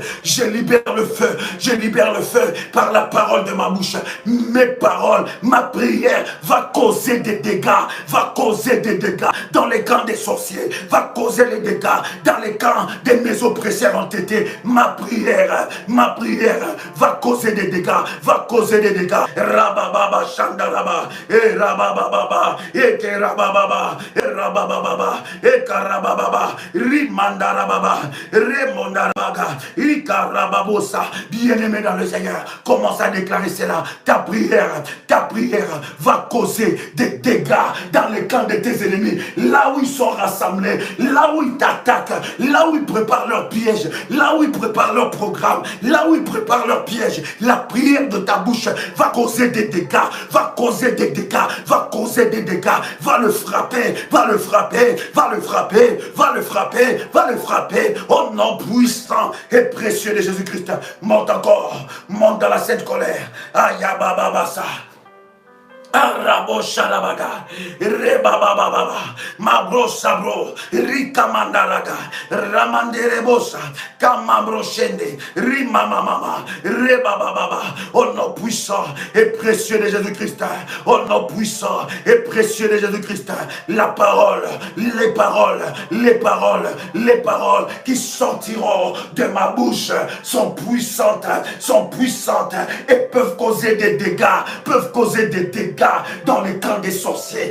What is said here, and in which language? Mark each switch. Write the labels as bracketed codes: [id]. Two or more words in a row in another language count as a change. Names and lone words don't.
[fr] Je libère le feu par la parole de ma bouche. Mes paroles, ma prière va causer des dégâts. Dans les camps des sorciers. Va causer les dégâts dans les camps des mes oppresseurs entêtés. Ma prière va causer des dégâts. Rabababa Shandaraba. Et Rabababa. Et Rabababa. Rabababa, Ekarababa, Rimandarababa, Remondarabaga, Ikarababosa. Bien-aimé dans le Seigneur, commence à déclarer cela. Ta prière va causer des dégâts dans les camps de tes ennemis. Là où ils sont rassemblés, là où ils t'attaquent, là où ils préparent leurs pièges, là où ils préparent leur programme, là où ils préparent leurs pièges. La prière de ta bouche va causer des dégâts, va le frapper, au nom puissant et précieux de Jésus-Christ. Monte encore, monte dans la sainte colère. Ayabababasa. Arabo Shalabaga, Rebababa, Mabro Sabro, Rikamandaraga, Ramanderebosa, Kamabro Shende, Rimamama, Rebababa, au nom puissant et précieux de Jésus-Christ, au nom puissant et précieux de Jésus-Christ, la parole, les paroles qui sortiront de ma bouche sont puissantes et peuvent causer des dégâts, dans les camps des sorciers.